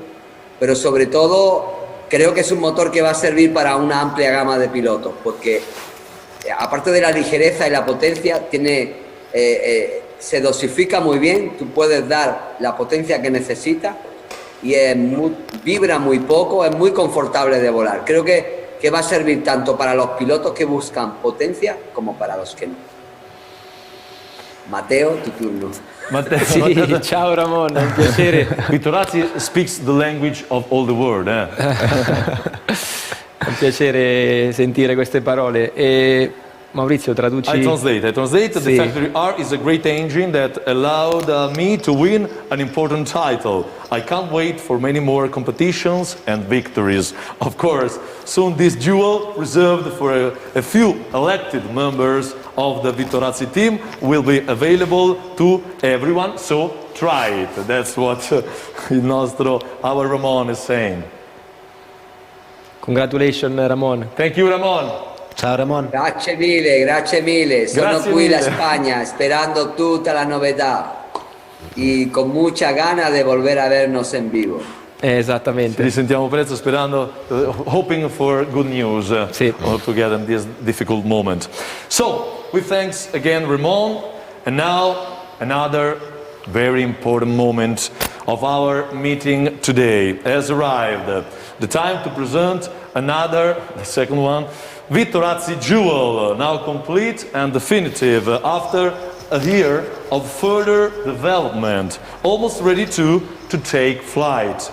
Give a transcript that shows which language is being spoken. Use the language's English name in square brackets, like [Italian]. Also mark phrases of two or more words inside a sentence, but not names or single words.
[Spanish] Pero sobre todo creo que es un motor que va a servir para una amplia gama de pilotos, porque aparte de la ligereza y la potencia, se dosifica muy bien, tú puedes dar la potencia que necesitas y vibra muy poco, es muy confortable de volar. Creo que va a servir tanto para los pilotos que buscan potencia como para los que no. Matteo, tu turno. [Italian] Sì, ciao Ramon, è un piacere. [English] Vitorazzi speaks the language of all the world. [Italian] È un piacere sentire queste parole. E Maurizio, traduci. [English] I translate. [Italian] Sì. [English] The Factory R is a great engine that allowed me to win an important title. I can't wait for many more competitions and victories. Of course, soon this jewel, reserved for a few elected members of the Vitorazzi team, will be available to everyone, so try it. That's what our Ramon is saying. Congratulations Ramon. Thank you, Ramon. [Italian] Ciao Ramon. Grazie mille. Sono Grazie qui mille. in Spagna [Spanish] esperando tutta la novedad y con mucha gana de volver a vernos en vivo. [Italian] Esattamente. Ci sentiamo presto sperando, [English] hoping for good news together in this difficult moment. So, we thanks again Ramon, and now another very important moment of our meeting today has arrived. The time to present the second one, Vitorazzi Jewel, now complete and definitive after a year of further development, almost ready to take flight.